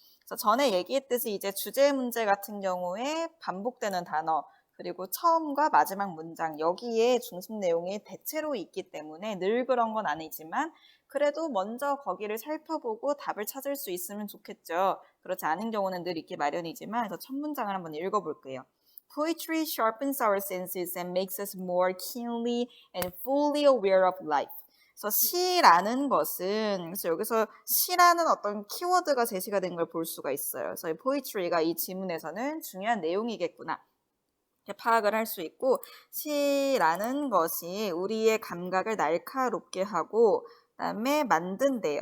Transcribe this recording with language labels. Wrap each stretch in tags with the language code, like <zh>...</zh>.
<ko>그래서 전에 얘기했듯이 이제 주제 문제 같은 경우에 반복되는 단어 그리고 처음과 마지막 문장 여기에 중심 내용이 대체로 있기 때문에 늘 그런 건 아니지만 그래도 먼저 거기를 살펴보고 답을 찾을 수 있으면 좋겠죠. 그렇지 않은 경우는 늘 있기 마련이지만 그래서 첫 문장을 한번 읽어볼게요.</ko> <en>Poetry sharpens our senses and makes us more keenly and fully aware of life.</en> <ko>그래서 시라는 것은 그래서 여기서 시라는 어떤 키워드가 제시가 된 걸 볼 수가 있어요. 그래서 poetry가 이 지문에서는 중요한 내용이겠구나. 파악을 할 수 있고 시라는 것이 우리의 감각을 날카롭게 하고 그다음에 만든대요.</ko>